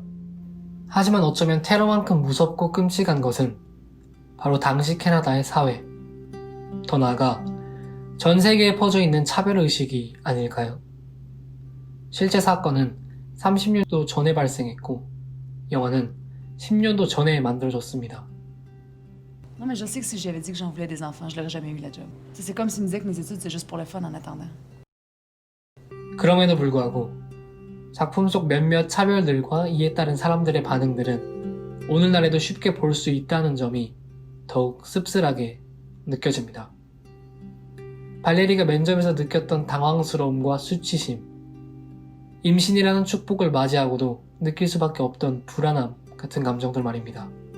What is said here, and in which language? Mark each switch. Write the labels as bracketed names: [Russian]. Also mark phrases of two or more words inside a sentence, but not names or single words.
[Korean] 하지만 어쩌면 테러만큼 무섭고 끔찍한 것은 바로 당시 캐나다의 사회, 더 나아가 전 세계에 퍼져 있는 차별의식이 아닐까요? 실제 사건은 30년도 전에 발생했고 영화는 10년도 전에 만들어졌습니다. [French] Non, mais je sais que si j'avais dit que j'en voulais des enfants, je l'aurais jamais eu la job. C'est comme s'il me disait que mes études, c'est juste pour le fun en attendant. [Korean] 그럼에도 불구하고 작품 속 몇몇 차별들과 이에 따른 사람들의 반응들은 오늘날에도 쉽게 볼 수 있다는 점이 더욱 씁쓸하게 느껴집니다. 발레리가 면접에서 느꼈던 당황스러움과 수치심, 임신이라는 축복을 맞이하고도 느낄 수밖에 없던 불안함 같은 감정들 말입니다.